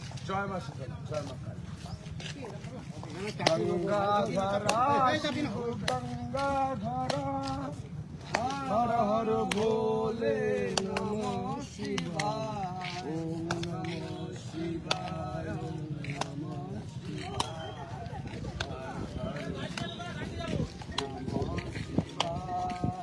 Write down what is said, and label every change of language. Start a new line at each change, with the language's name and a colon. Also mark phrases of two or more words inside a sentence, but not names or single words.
Bangla: জয় মা শীতলা, জয় মা কালী।
Sanskrit: গঙ্গাধারা শিব গঙ্গাধারা, হর হর ভোলে নমঃ শিবায়, ওম নমঃ শিবায়, ওম নমঃ শিবায়।